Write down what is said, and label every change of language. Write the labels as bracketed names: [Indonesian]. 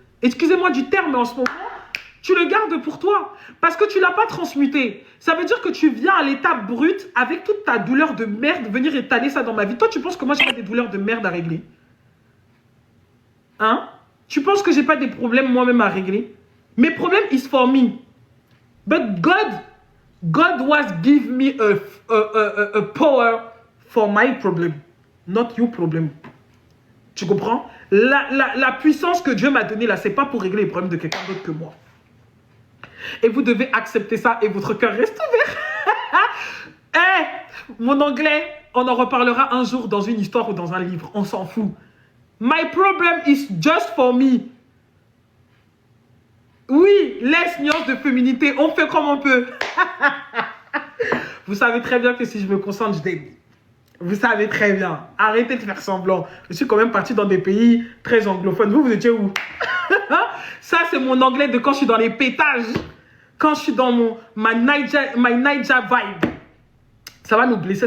[French] Excusez-moi du terme, mais en ce moment, tu le gardes pour toi. Parce que tu ne l'as pas transmuté. Ça veut dire que tu viens à l'état brut avec toute ta douleur de merde, venir étaler ça dans ma vie. Toi, tu penses que moi, j'ai pas des douleurs de merde à régler? Hein? Tu penses que j'ai pas des problèmes moi-même à régler? Mes problèmes [English] is for me. But God was give me a power for my problem, not your problem. [French] Tu comprends? La puissance que Dieu m'a donnée là, c'est pas pour régler les problèmes de quelqu'un d'autre que moi. Et vous devez accepter ça et votre cœur reste ouvert. Mon anglais, on en reparlera un jour dans une histoire ou dans un livre. On s'en fout. [English] My problem is just for me. [French] Oui, laisse nuance de féminité. On fait comme on peut. Vous savez très bien que si je me concentre, je débute. Vous savez très bien. Arrêtez de faire semblant. Je suis quand même parti dans des pays très anglophones. Vous étiez où? Ça, c'est mon anglais de quand je suis dans les pétages. Quand je suis dans [English] my Niger vibe. [French] Ça va nous blesser.